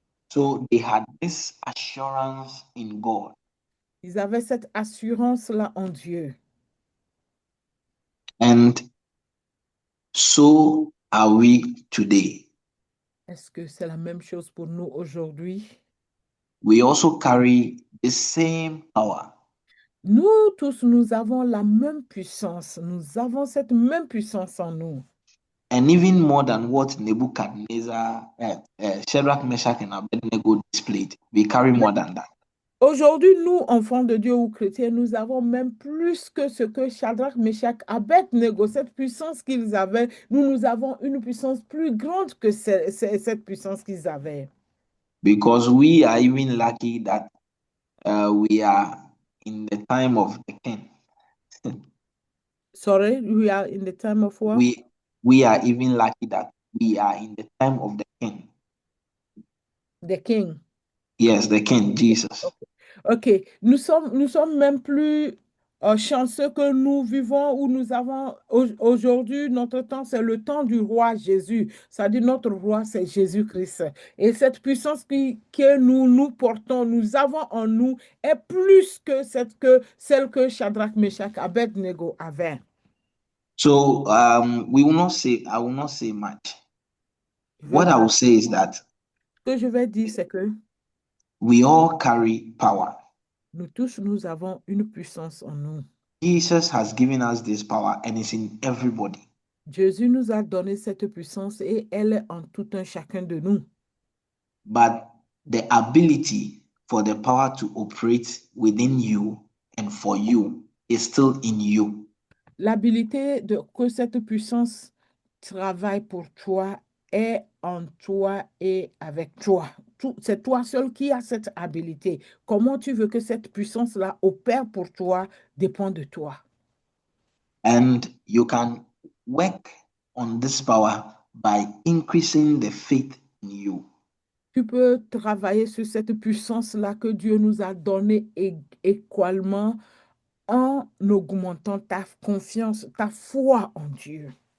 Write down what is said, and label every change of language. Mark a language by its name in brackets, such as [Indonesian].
[English] So they had this assurance in God. [French] Ils avaient cette assurance-là en Dieu. [English] And so are we today. [French] Est-ce que c'est la même chose pour nous aujourd'hui? [English] We also carry the same power. [French] Nous tous, nous avons la même puissance. Nous avons cette même puissance en nous. [English] And even more than what Nebuchadnezzar, Shadrach, Meshach, and Abednego displayed, we carry more than that. [French] Aujourd'hui, nous, enfants de Dieu ou chrétiens, nous avons même plus que ce que Shadrach, Meshach, Abednego, cette puissance qu'ils avaient. Nous avons une puissance plus grande que cette puissance qu'ils avaient. [English] Because we are even lucky that we are in the time of the king. Sorry, we are in the time of what? We are even lucky that we are in the time of the king. The king. Yes, the king, Jesus. [French] OK. Nous sommes même plus Chanceux que nous vivons où nous avons aujourd'hui, notre temps, c'est le temps du roi Jésus. C'est-à-dire notre roi, c'est Jésus-Christ. Et cette puissance que nous portons, nous avons en nous, est plus que celle que Shadrach, Meshach, Abednego avaient. [English] So we will not say, I will not say much. [French] Je vais [English] What I [French] pas, [English] will say is that [French] ce que je vais dire, c'est que [English] we all carry power. [French] nous tous, nous avons une puissance en nous. [English] Jesus has given us this power and it's in everybody. [French] Jésus nous a donné cette puissance et elle est en tout un chacun de nous. [English] But the ability for the power to operate within you and for you is still in you. [French] L'habilité de que cette puissance travaille pour toi est en toi et avec toi. C'est toi seul qui as cette habilité. Comment tu veux que cette puissance-là opère pour toi dépend de toi. [English] And you can work on this power by increasing the faith in you. [French] Tu peux travailler sur cette puissance-là que Dieu nous a donnée également en augmentant ta confiance, ta foi en Dieu.